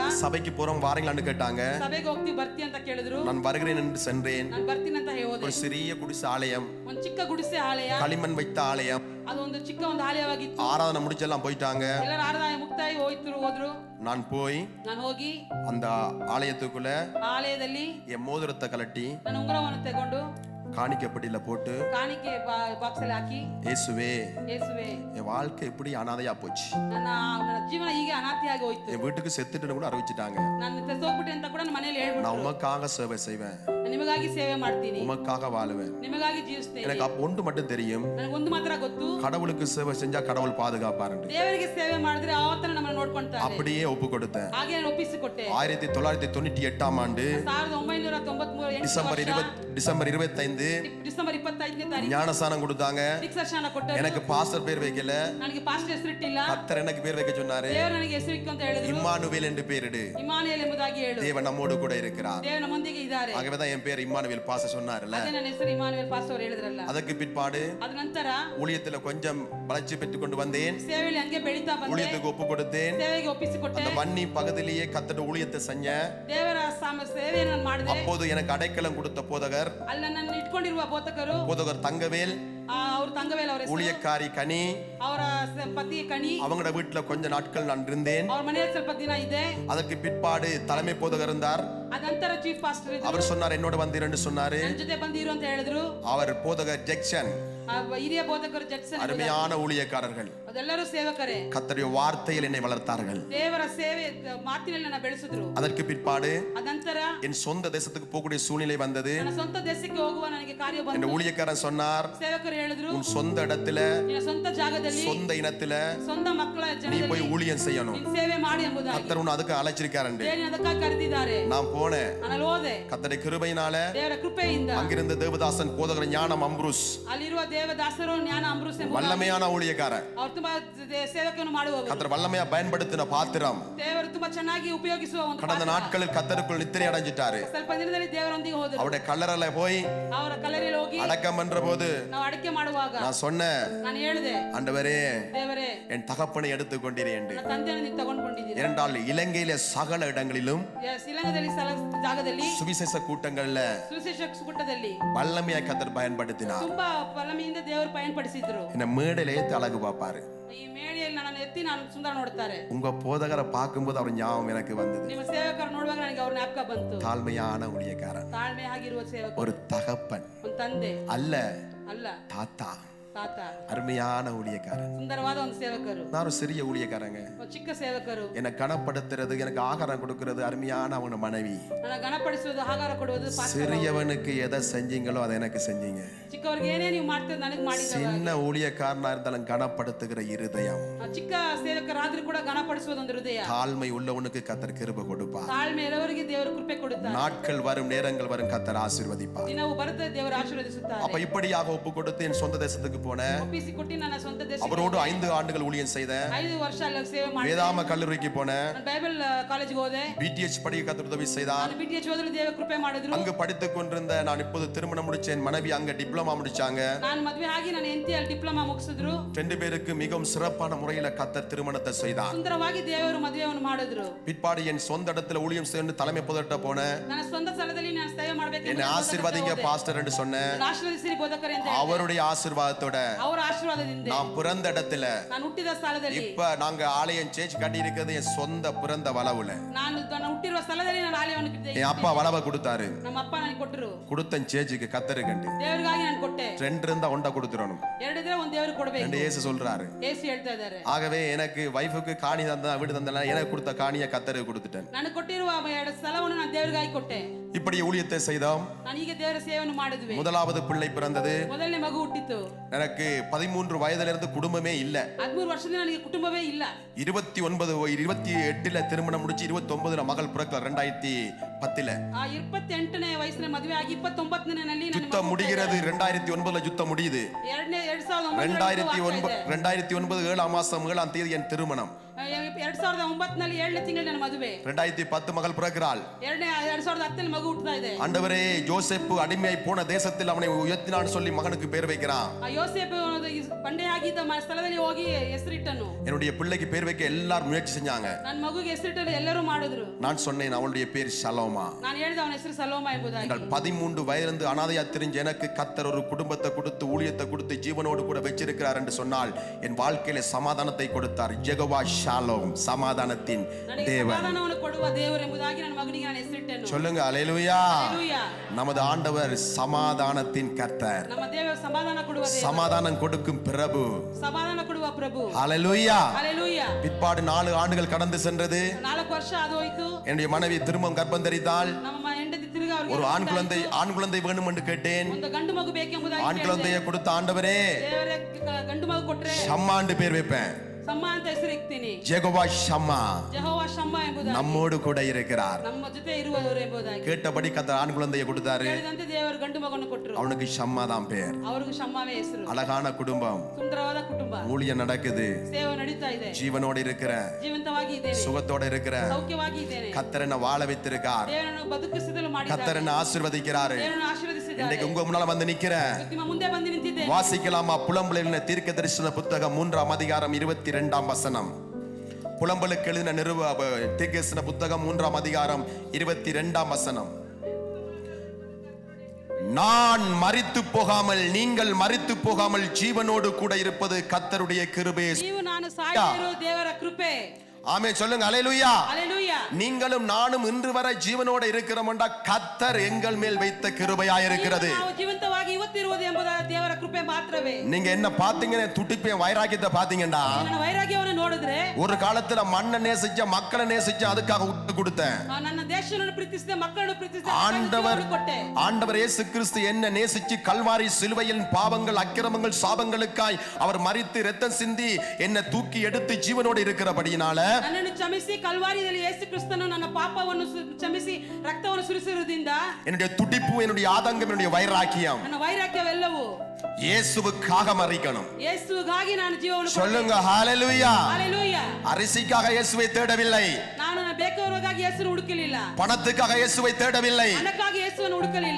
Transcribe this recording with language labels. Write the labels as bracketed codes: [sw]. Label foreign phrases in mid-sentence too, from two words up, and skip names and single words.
[ta] சபைக்கு போறோம் வாரங்களான்னு கேட்டாங்க. [kn] ಸಭೆಗೆ ಹೋಗ್ತೀವಿ ಬರ್ತಿ ಅಂತ ಕೇಳಿದ್ರು. [ta] நான் வருகிறேன் என்று சென்றேன். [kn] ನಾನು ಬರ್ತೀನಿ ಅಂತ ಹೋದೆ. [ta] ஒரு சிறிய குடிசை ஆலயம், [kn] ಒಂದು ಚಿಕ್ಕ ಗುಡಿಸೆ ಆಲಯ, [ta] களிமண் வைத்த ஆலயம். [kn] ಅದು ಒಂದು ಚಿಕ್ಕ ಒಂದು ಆಲಯವಾಗಿತ್ತು. [ta] ஆராதனை முடிச்செல்லாம் போயிட்டாங்க. [kn] ಎಲ್ಲರೂ ಆರಾಧನೆ ಮುಕ್ತಾಯ ಹೋದ್ರು. [ta] நான் போய் [kn] ನಾನು ಹೋಗಿ [ta] அந்த ஆலயத்துக்குள்ள [kn] ಆಲಯದಲ್ಲಿ [ta] என் மோதிரத்தை கலட்டி [kn] ನನ್ನ ಉಂಗುರವನ್ನು ತಗೊಂಡು [ta] காணிக்கப்பட்டில போட்டு [kn] ಕಾಣಿಕೆ ಬಾಕ್ಸ್ ಅಲ್ಲಿ ಹಾಕಿ, [ta] இயேசுவே [kn] ಯೇಸುವೆ [ta] என் வாழ்க்கை எப்படி அனாதையா போச்சு, [kn] ನನ್ನ ಜೀವನ ಹೀಗೆ ಅನಾಥಿಯಾಗಿ ಹೋಯ್ತು, [ta] என் வீட்டுக்கு செத்துட்டுன்னு கூட அறிவிச்சிட்டாங்க. [kn] ನಾನು ಹೋಗ್ಬಿಟ್ಟೆ ಅಂತ ಕೂಡ ನನ್ನ ಮನೆಯಲ್ಲಿ [ta] நான் [kn] ಹೇಳ್ಬಿಟ್ರು. [ta] உமக்காக சேவை செய்வேன், [kn] ನಾನು ನಿಮಗಾಗಿ ಸೇವೆ ಮಾಡ್ತೀನಿ, [ta] உமக்காக வாழுவேன். [kn] ನಿಮಗಾಗಿ ಜೀವಿಸ್ತೇನೆ. [ta] எனக்கு அப்ப ஒன்று மட்டும் தெரியும், [kn] ನನಗೆ ಒಂದು ಮಾತ್ರ ಗೊತ್ತು, [ta] கடவுளுக்கு சேவை செஞ்சா கடவுள் பாதுகாப்பாரு. [kn] ದೇವರಿಗೆ ಸೇವೆ ಮಾಡಿದ್ರೆ ಆವತ್ತನ ನಮ್ಮನ್ನು ನೋಡ್ಕೊಂತಾರೆ. [ta] அப்படியே ஒப்பு கொடுத்தேன். [kn] ಹಾಗೆ ನಾನು ಒಪ್ಪಿಸಿಕೊಟ್ಟೆ. [ta] 1998 ஆண்டு [kn] 1993 [ta] டிசம்பர் 25 [kn] ಡಿಸೆಂಬರ್ 25ನೇ ತಾರೀಕು [ta] ஞானஸ்நானம் கொடுத்தாங்க. [kn] ದೀಕ್ಷಾಸ್ನಾನ ಕೊಟ್ಟರು. [ta] எனக்கு பாஸ்டர் பேர் வைக்கல, [kn] ನನಗೆ ಪಾಸ್ಟರ್ ಹೆಸರಿಟ್ಟಿಲ್ಲ, [ta] கர்த்தர் எனக்கு பேர் வைக்க சொன்னாரு. [kn] ದೇವರು ನನಗೆ ಹೆಸರಿಟ್ಟು ಅಂತ ಹೇಳಿದ್ರು. [ta] இம்மானுவேல் என்று பேரிடு, [kn] ಇಮ್ಮಾನುವೇಲ್ ಎಂಬುದಾಗಿ ಹೇಳು, [ta] தேவன் நம்மோடு கூட இருக்கிறார். [kn] ದೇವರು ನಮ್ಮೊಂದಿಗೆ ಇದ್ದಾರೆ. [ta] ஆகவேதான் என் பேர் இம்மானுவேல் பாஸ்டர் சொன்னார்ல. [kn] ಅದೇ ನನ್ನ ಹೆಸರು ಇಮ್ಮಾನುವೇಲ್ ಪಾಸ್ಟರ್ ಅವರು ಹೇಳಿದ್ರಲ್ಲ. [ta] அதற்கு பிற்பாடு [kn] ಅದ ನಂತರ [ta] ஊழியத்துல கொஞ்சம் வளர்ச்சி பெற்றுக் கொண்டு வந்தேன். [kn] ಸೇವೆಯಲ್ಲಿ ಹಂಗೆ ಬೆಳೀತಾ ಬಂದೆ. [ta] ஊழியத்துக்கு ஒப்பு கொடுத்தேன். [kn] ಸೇವೆಗೆ ಒಪ್ಪಿಸಿಕೊಟ್ಟೆ. [ta] அந்த வன்னி பகுதியிலேயே கர்த்தர் ஊழியத்தை செஞ்சேன். [kn] ದೇವರ ಸೇವೆಯನ್ನು ನಾನು ಮಾಡಿದೆ. [ta] அப்போது எனக்கு அடைக்கலம் கொடுத்த போதகர் [kn] ಅಲ್ಲಿ ನನ್ನನ್ನು ಇಟ್ಕೊಂಡಿರುವ [ta] போதகர் தங்கவேல், [kn] ಅವರು ತಂಗವೇಲ್ ಅವರ [ta] ஊழியக்காரி கனி, [kn] ಅವರ ಪತಿ ಕಣಿ, [ta] அவங்களோட வீட்டுல கொஞ்ச நாட்கள் நான் இருந்தேன். [kn] ಅವ್ರ ಮನೆಯಲ್ಲಿ ಸ್ವಲ್ಪ ದಿನ ಇದೆ. [ta] அதற்கு பிற்பாடு தலைமை போதகர் இருந்தார். [kn] ಅದ ನಂತರ [en] chief pastor [kn] ಇದ್ರು. [ta] அவர் சொன்னார் என்னோட வந்தீரன்னு சொன்னாரு. [kn] ನನ್ನ ಜೊತೆ ಬಂದಿರು ಅಂತ ಹೇಳಿದ್ರು. [ta] அவர் போதகர் ஜெக்சன், [kn] ಹಿರಿಯ ಬೋಧಕರು ಜಡ್ಸನ್, [ta] அருமையான ஊழியக்காரர்கள், [kn] ಅದೆಲ್ಲರೂ ಸೇವಕರೇ. [ta] கர்த்தருடைய வார்த்தையில் என்னை வளர்த்தார்கள். [kn] ದೇವರ ಸೇವೆ ಮಾತಿನಲ್ಲಿ ನನ್ನ ಬೆಳೆಸಿದ್ರು. [ta] அதற்கு பிற்பாடு [kn] ಅದ ನಂತರ [ta] என் சொந்த தேசத்துக்கு போகக்கூடிய சூழ்நிலை வந்தது. [kn] ನನ್ನ ಸ್ವಂತ ದೇಶಕ್ಕೆ ಹೋಗುವ ನನಗೆ ಕಾರ್ಯ [ta] என் [kn] ಬಂತು. [ta] ஊழியக்காரன் சொன்னார், [kn] ಸೇವಕರು ಹೇಳಿದ್ರು, [ta] உன் சொந்த இடத்துல [kn] ನಿನ್ನ ಸ್ವಂತ ಜಾಗದಲ್ಲಿ [ta] சொந்த இனத்துல [kn] ಸ್ವಂತ ಮಕ್ಕಳ [ta] நீ [kn] ಜನರಲ್ಲಿ [ta] போய் ஊழியம் செய்யணும். [kn] ನೀನು ಸೇವೆ ಮಾಡಿ ಎಂಬುದಾಗಿ [ta] கர்த்தர் உன்னை அதுக்கு அழைச்சிருக்காரு. [kn] ದೇವರು ಅದಕ್ಕಾಗಿ ಕರೆದಿದ್ದಾರೆ. [ta] நான் போனேன். [kn] ನಾನು ಹೋದೆ. [ta] கர்த்தருடைய கிருபையினால [kn] ದೇವರ ಕೃಪೆಯಿಂದ [ta] அங்கிருந்த தேவதாசன் போதகர் ஞானம் அம்ப்ரூஸ், [kn] ಅಲ್ಲಿರುವ ದೇವದಾಸರು ಜ್ಞಾನ ಅಂಬ್ರೂಸ್ ಎಂಬುದಾಗಿ [ta] வல்லமையான ஊழியக்காரன், [kn] ಅವರು ತುಂಬಾ ಸೇವಕವನ್ನು ಮಾಡುವವರು. [ta] கர்த்தர் வல்லமையா பயன்படுத்தின பாத்திரம். [kn] ದೇವರು ತುಂಬಾ ಚೆನ್ನಾಗಿ ಉಪಯೋಗಿಸುವ ಒಂದು [ta] கடந்த [kn] ಪಾತ್ರ. [ta] நாட்களில் கர்த்தருக்குள் நித்திரை அடைஞ்சிட்டாரு. [kn] ಸ್ವಲ್ಪ ದಿನದಲ್ಲಿ ದೇವರೊಂದಿಗೆ ಹೋದರು. [ta] அவருடைய கல்லறையில போய் [kn] ಅವರ ಕಲ್ಲರೆಯಲ್ಲಿ ಹೋಗಿ [ta] அடக்கம் பண்ற போது [kn] ನಾವು ಅಡಕೆ ಮಾಡುವಾಗ [ta] நான் சொன்னேன், [kn] ನಾನು ಹೇಳಿದೆ, [ta] ஆண்டவரே [kn] ದೇವರೇ [ta] என் தகப்பனை எடுத்துக்கொண்டீரே என்று. [kn] ನನ್ನ ತಂದೆಯನ್ನು ನೀವು ತಗೊಂಡ್ಕೊಂಡಿದ್ದೀರಾ. [ta] இரண்டால் இலங்கையில சகல இடங்களிலும் [kn] ಶ್ರೀಲಂಕಾದಲ್ಲಿ ಜಾಗದಲ್ಲಿ [ta] சுவிசேஷ கூட்டங்கள்ல [kn] ಸುವಿಶೇಷ ಕೂಟದಲ್ಲಿ [ta] வல்லமையா கர்த்தர் பயன்படுத்தினார். [kn] ತುಂಬಾ ಫಲಮಿಯಿಂದ ದೇವರು ಪಯಣಪಡಿಸಿದ್ರು. [ta] என்ன மேடையிலே அழகு பார்ப்பாரு. [kn] ಈ ಮೇಳೆಯಲ್ಲಿ ನನ್ನನ್ನು ಎತ್ತಿ ನಾನು ಸುಂದರ ನೋಡ್ತಾರೆ. [ta] உங்க போதகரை பார்க்கும்போது அவர் ஞாபகம் எனக்கு வந்தது. [kn] ನಿಮ್ಮ ಸೇವಕರು ನೋಡುವಾಗ ನನಗೆ ಅವ್ರ ಜ್ಞಾಪಕ ಬಂತು. [ta] தாழ்மையான ஊழியக்காரன், [kn] ತಾಳ್ಮೆ ಆಗಿರುವ ಸೇವಕ, [ta] ஒரு தகப்பன் [kn] ಒಂದು ತಂದೆ [ta] அல்ல, [kn] ಅಲ್ಲ, [ta] தாத்தா, [kn] ತಾತ, [ta] அருமையான ஊழியக்காரன். [kn] ಸುಂದರವಾದ ಒಂದು ಸೇವಕರು, [ta] நான் ஒரு சிறிய ஊழியக்காரங்க. [kn] ಒಂದು ಚಿಕ್ಕ ಸೇವಕರು. [ta] என்னை கனப்படுத்துறது, எனக்கு ஆகாரம் கொடுக்கிறது அருமையான அவன மனைவி. [kn] ನನ್ನ ಗಣಪಡಿಸುವುದು, ಆಹಾರ ಕೊಡುವುದು ಪಾಸ್ಟರ್. [ta] சிறியவனுக்கு எதை செஞ்சீங்களோ அதை எனக்கு செஞ்சீங்க. [kn] ಚಿಕ್ಕವರಿಗೆ ಏನೇ ನೀವು ಮಾಡ್ತೀರಿ ನನಗೆ ಮಾಡಿದ. [ta] சின்ன ஊழியக்காரனா இருந்தாலும் கனப்படுத்துகிற இருதயம், [kn] ಚಿಕ್ಕ ಸೇವಕರಾದ್ರೂ ಕೂಡ ಗಣಪಡಿಸುವುದು ಒಂದು ಹೃದಯ. [ta] தாழ்மை உள்ளவனுக்கு கர்த்தர் கிருபை கொடுப்பார். [kn] ತಾಳ್ಮೆ ಇರುವವರಿಗೆ ದೇವರು ಕೃಪೆ ಕೊಡುತ್ತಾರೆ. [ta] நாட்கள் வரும், நேரங்கள் வரும், கர்த்தர் ஆசீர்வதிப்பார். [kn] ದಿನವು ಬರುತ್ತೆ, ದೇವರು ಆಶೀರ್ವದಿಸುತ್ತಾರೆ. [ta] அப்ப இப்படியாக ஒப்பு கொடுத்து என் சொந்த தேசத்துக்கு போனேன். [kn] ಒಪ್ಪಿಸಿ ಕೊಟ್ಟು ನನ್ನ ಸ್ವಂತ ದೇಶ [ta] அவரோடு 5 ஆண்டுகள் ஊழியம் செய்தேன். [kn] 5 ವರ್ಷ ಅಲ್ಲಿ ಸೇವೆ ಮಾಡಿ [ta] வேதாம கல்லூரிக்கு போனேன். [kn] ನಾನು [en] Bible college [kn] ಹೋದೆ. [ta] பிடிஎச் படிக்க கர்த்தர் உதவி செய்தார். [kn] ನಾನು ಬಿಟಿಎಚ್ ಓದಲು ದೇವರು ಕೃಪೆ ಮಾಡಿದ್ರು. [ta] அங்கு படித்துக் கொண்டிருந்த நான் இப்போது திருமணம் முடிச்சேன். மனைவி அங்க டிப்ளமா முடிச்சாங்க. [kn] ನಾನು ಮದುವೆ ಆಗಿ ನನ್ನ ಹೆಂಡತಿ ಅಲ್ಲಿ ಡಿಪ್ಲೊಮಾ ಮುಗಿಸಿದ್ರು. [ta] 2 பேருக்கு மிகவும் சிறப்பான முறையில கர்த்தர் திருமணத்தை செய்தார். [kn] ಸುಂದರವಾಗಿ ದೇವರು ಮದುವೆಯನ್ನು ಮಾಡಿದ್ರು. [ta] பிற்பாடு என் சொந்த இடத்துல ஊழியம் செய்ய தலைமை போதட்ட போனேன். [kn] ನನ್ನ ಸ್ವಂತ ಸ್ಥಳದಲ್ಲಿ ನಾನು ಸೇವೆ ಮಾಡಬೇಕು. [ta] என்னை ஆசீர்வதிங்க பாஸ்டர் என்று சொன்னேன். [kn] ಆಶೀರ್ವದಿಸಿರಿ ಬೋಧಕರೇ ಅಂತ ಹೇಳಿದೆ. [ta] அவருடைய ஆசீர்வாதத்தோட [kn] ಅವರ ಆಶೀರ್ವಾದದಿಂದ [ta] நான் பிறந்த இடத்துல, [kn] ನಾನು ಹುಟ್ಟಿದ ಸ್ಥಳದಲ್ಲಿ, [ta] இப்ப நாங்க ஆலயம் சேர்ச் கட்டி இருக்கிறது என் சொந்த பிறந்த வளவுல. [kn] ನಾನು ಹುಟ್ಟಿರುವ ಸ್ಥಳದಲ್ಲಿ ನಾನು ಆಲಯವನ್ನು ಕಟ್ಟಿದ್ದೆ. [ta] என் அப்பா வளவை கொடுத்தாரு. [kn] ನಮ್ಮ ಅಪ್ಪ ನನಗೆ ಕೊಟ್ಟರು. [ta] கொடுத்தன் சேர்ச்சுக்கு கத்தரு கண்டு [kn] ದೇವರಿಗಾಗಿ ನಾನು ಕೊಟ್ಟೆ. [ta] 2 இருந்தா ஒண்ட கொடுத்துறணும். [kn] 2 ಇದ್ರೆ ಒಂದು ದೇವರು ಕೊಡಬೇಕು [ta] என்று இயேசு சொல்றாரு. [kn] ಯೇಸು ಹೇಳ್ತಾ ಇದ್ದಾರೆ. [ta] ஆகவே எனக்கு வைஃபுக்கு காணி தந்தா வீடு தந்தா எனக்கு கொடுத்த காணியை கத்தருக்கு கொடுத்துட்டேன். [kn] ನಾನು ಕೊಟ್ಟಿರುವ 2 ಸ್ಥಳವನ್ನು ನಾನು ದೇವರಿಗಾಗಿ ಕೊಟ್ಟೆ. [ta] இப்படி ஊழியத்தை செய்தோம். [kn] ನಾನು ಈಗ ದೇವರ ಸೇವೆಯನ್ನು ಮಾಡಿದ್ವಿ. [ta] முதலாவது பிள்ளை பிறந்தது. [kn] ಮೊದಲನೇ ಮಗು ಹುಟ್ಟಿತು. [ta] எனக்கு எனக்கு 13 வயதிலிருந்து குடும்பமே இல்ல. [kn] 13 ವರ್ಷದಿಂದ ನನಗೆ ಕುಟುಂಬವೇ ಇಲ್ಲ. [ta] 28ல திருமணம் முடிச்சு 29ல மகள் பிறக்கல 2010ல. [kn] 28ನೇ ವಯಸ್ಸಿನ ಮದುವೆ ಆಗಿ 29ನಲ್ಲಿ [ta] யுத்தம் முடிகிறது. 2009ல யுத்தம் முடியுது. 2009 7ஆம் மாசம் 7ஆம் தேதி என் திருமணம். [kn] 2009ನಲ್ಲಿ 7ನೇ ತಿಂಗಳು ನನ್ನ ಮದುವೆ. [ta] 2010 மகள் பிறக்கிறாள். [kn] 2010ನಲ್ಲಿ ಮಗು ಹುಟ್ಟುತ್ತಾ ಇದೆ. [ta] ஆண்டவரே யோசேப்பு அடிமையாய் போன தேசத்தில் அவனை உயர்த்தினான் சொல்லி மகனுக்கு பேர் வைக்கிறான். [kn] யோசேப்பு ಬಂಡೆಯಾಗಿದ್ದ ಸ್ಥಳದಲ್ಲಿ ಹೋಗಿ ಹೆಸರಿಟ್ಟನು. [ta] என்னுடைய பிள்ளைக்கு பேர் வைக்க எல்லாரும் முயற்சி செஞ்சாங்க. [kn] ನನ್ನ ಮಗುಗೆ ಹೆಸರಿಟ್ಟಲು ಎಲ್ಲರೂ ಮಾಡಿದ್ರು. [ta] நான் சொன்னேன் அவனுடைய பேர் ஷலோமா. [kn] ನಾನು ಹೇಳಿದೆ ಅವನ ಹೆಸರು ಸಲೋಮಾ ಎಂಬುದಾಗಿ. [ta] 13 வயதிலிருந்து அனாதையா தெரிஞ்ச எனக்கு கர்த்தர் ஒரு குடும்பத்தை கொடுத்து ஊழியத்தை கொடுத்து ஜீவனோடு கூட வச்சிருக்கிறார் என்று சொன்னால் என் வாழ்க்கையில சமாதானத்தை கொடுத்தார். யெகோவா ஷாலோம், சமாதானத்தின் தேவன். [kn] ಸಮಾಧಾನವನ್ನು ಕೊಡುವ ದೇವರು ಎಂಬುದಾಗಿ ನನ್ನ ಮಗನಿಗೆ ನಾನು ಹೆಸರಿಟ್ಟೆನು. [ta] சொல்லுங்க அல்லேலூயா. அல்லேலூயா. நமது ஆண்டவர் சமாதானத்தின் கர்த்தர். [kn] ನಮ್ಮ ದೇವರು ಸಮಾಧಾನ ಕೊಡುವ ದೇವರು. [ta] சமாதானம் கொடுக்கும் பிரபு. [kn] ಸಮಾಧಾನ ಕೊಡುವ ಪ್ರಭು. [ta] அல்லேலூயா. அல்லேலூயா. பிற்பாடு 4 ஆண்டுகள் கடந்து சென்றது. [kn] 4 ವರ್ಷ ಅದು ಹೋಯಿತು. [ta] என்னுடைய மனைவி திரும்பவும் கர்ப்பம் தரித்தாள். [kn] ನಮ್ಮ ಹೆಂಡತಿ ತಿರುಗಿ ಅವರಿಗೆ [ta] ஒரு ஆண் குழந்தை வேணும் என்று கேட்டேன். [kn] ಒಂದು ಗಂಡು ಮಗು ಬೇಕೆಂಬುದಾಗಿ [ta] ஆண் குழந்தையை கொடுத்த ஆண்டவரே [kn] ದೇವರೇ ಗಂಡು ಮಗು ಕೊಟ್ರೆ [ta] ஷம்மாண்டு பேர் வைப்பேன். [kn] ಶಮ್ಮ ಅಂತ ಹೆಸರಿಡ್ತೀನಿ. [ta] யெகோவா ஷம்மா [kn] ಯೆಹೋವ ಶಮ್ಮ ಎಂಬುದಾಗಿ [ta] நம்மோடு கூட இருக்கிறார். [kn] ನಮ್ಮ ಜೊತೆ ಇರುವವರು ಎಂಬುದಾಗಿ [ta] கேட்டபடி கர்த்தர் ஆண் குழந்தையை கொடுத்தாரு. [kn] ಹೇಳಿದಂತೆ ದೇವರು ಗಂಡು ಮಗನ್ನು ಕೊಟ್ಟರು. [ta] அவனுக்கு ஷம்மா தான் பேர். [kn] ಅವರಿಗೂ ಶಮ್ಮವೇ ಹೆಸರು. [ta] அழகான குடும்பம், [kn] ಸುಂದರವಾದ ಕುಟುಂಬ, [ta] ஊழியம் நடக்குது, [kn] ಸೇವೆ ನಡೀತಾ ಇದೆ, [ta] ஜீவனோடு இருக்கிற, [kn] ಜೀವಂತವಾಗಿ ಇದ್ದೇನೆ, [ta] சுகத்தோட இருக்கிற, [kn] ಸೌಖ್ಯವಾಗಿ ಇದ್ದೇನೆ. [ta] கர்த்தர் என்ன வாழ வைத்திருக்கார். [kn] ದೇವರನ್ನು ಬದುಕಿಸಿದಲು ಮಾಡಿದ್ದಾರೆ. [ta] கர்த்தர் என்ன ஆசீர்வதிக்கிறார். [kn] ದೇವರನ್ನು ಆಶೀರ್ವದಿಸಿದ್ದಾರೆ. [ta] இன்னைக்கு உங்க முன்னால வந்து நிக்கிறேன். [kn] ನಿಮ್ಮ ಮುಂದೆ ಬಂದು ನಿಂತಿದ್ದೇನೆ. [ta] வாசிக்கலாமா? புலம்பல் எழுதின தீர்க்க தரிசன புத்தகம் 3ஆம் அதிகாரம் 22ஆம் வசனம். புலம்பலுக்கு எழுதின தீர்க்க தரிசன புத்தகம் 3ஆம் அதிகாரம் 22ஆம் வசனம். நான் மரித்து போகாமல், நீங்கள் மரித்து போகாமல் ஜீவனோடு கூட இருப்பது கர்த்தருடைய கிருபை. [kn] ನೀವು ನಾನು ಸಾಯದಿರೋ ದೇವರ ಕೃಪೆ. [ta] ஆமென் சொல்லுங்க அல்லேலூயா. அல்லேலூயா. நீங்களும் நானும் இன்று வரை ஜீவனோட இருக்கிறோம்டா கர்த்தர் எங்கள் மேல் வைத்த கிருபையாய் இருக்கிறது. [kn] ನಾವು ಜೀವಂತವಾಗಿ ಇವತ್ತಿರುವುದು ಎಂಬುದು ದೇವರ ಕೃಪೆ ಮಾತ್ರವೇ. [ta] நீங்க என்ன பாத்தீங்கன்னா துடிப்பே வைராக்கியத்தை பாத்தீங்கடா. [kn] ನನ್ನ ವೈರಾಗ್ಯವನ್ನು ನೋಡಿದ್ರೆ [ta] ஒரு காலத்துல மண்ணை நேசிச்ச, மக்களை நேசிச்ச, அதுக்காக விட்டு கொடுத்தேன். [kn] ನನ್ನ ದೇಶವನ್ನು ಪ್ರೀತಿಸಿದೆ, ಮಕ್ಕಳನ್ನು ಪ್ರೀತಿಸಿದೆ, [ta] ஆண்டவர் இயேசு கிறிஸ்து என்ன நேசிச்சு கல்வாரி சிலுவையில் பாவங்கள், அக்கிரமங்கள், சாபங்களுக்காய் அவர் மரித்து இரத்தம் சிந்தி என்ன தூக்கி எடுத்து ஜீவனோடு இருக்கிறபடியினால [kn] ನನ್ನನ್ನು ಕ್ಷಮಿಸಿ ಕಲ್ವಾರಿಯಲ್ಲಿ ಯೇಸು ಕ್ರಿಸ್ತನು ನನ್ನ ಪಾಪವನ್ನು ಕ್ಷಮಿಸಿ ರಕ್ತವನ್ನು ಸುರಿಸಿರುವುದರಿಂದ [ta] என்னுடைய துடிப்பு, என்னுடைய ஆதங்கம், என்னுடைய வைராக்கியம் [kn] ನನ್ನ ವೈರಾಗ್ಯವೆಲ್ಲವೂ [ta] இயேசுவுக்காக மறிக்கணும். [kn] ಯೇಸುಗಾಗಿ ನಾನು ಜೀವವನ್ನು [ta] சொல்லுங்க ஹalleluya. ஹalleluya. அரிசிக்காக இயேசுவை தேடவில்லை. [kn] ನಾನು ಬೇಕಾದವರಿಗಾಗಿ ಯೇಸುವನ್ನು ಹುಡುಕಲಿಲ್ಲ. [ta] பணத்துக்காக இயேசுவை தேடவில்லை. [kn] ಹಣಕ್ಕಾಗಿ ಯೇಸುವನ್ನು ಹುಡುಕಲಿಲ್ಲ.